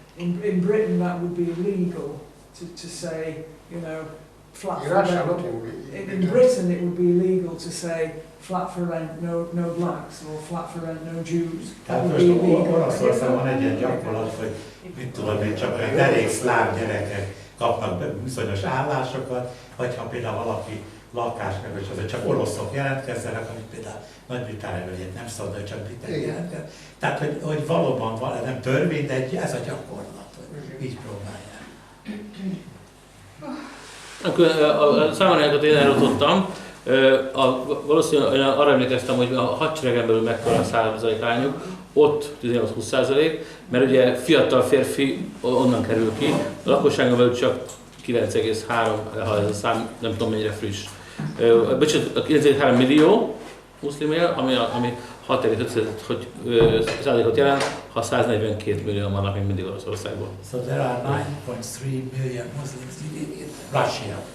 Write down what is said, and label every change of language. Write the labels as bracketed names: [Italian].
[English] In Britain, that would be illegal to say, you know, flat for rent. In Britain, it would be illegal to say flat for rent, no blacks, or flat for rent, no Jews. [Hungarian] Tehát most Oroszországban van egy ilyen gyakorlat, hogy mit tudom én, csak olyan elég szláv gyerekek kapnak bizonyos állásokat, vagy ha például valaki lakás meg, és azért csak oroszok jelentkezzenek, amit például Nagy-Britanniában nem szabad, hogy csak britek jelentkeznek. Tehát, hogy valóban van, nem törvény, de ez a gyakorlat, hogy így próbálják. A számolányokat én elrontottam. Valószínűleg arra emlékeztem, hogy a hadseregen belül mekkora a százalékányuk, ott 18-20%, mert ugye fiatal férfi onnan kerül ki, a lakosságon belül csak 9,3, ha ez a szám nem tudom mennyire friss. Bocsánat, 9,3 millió muszlim él, ami 6,5 százalékot jelent, ha 142 millió vannak még mindig Oroszországban. [English] So there are 9.3 million Muslims living in Russia.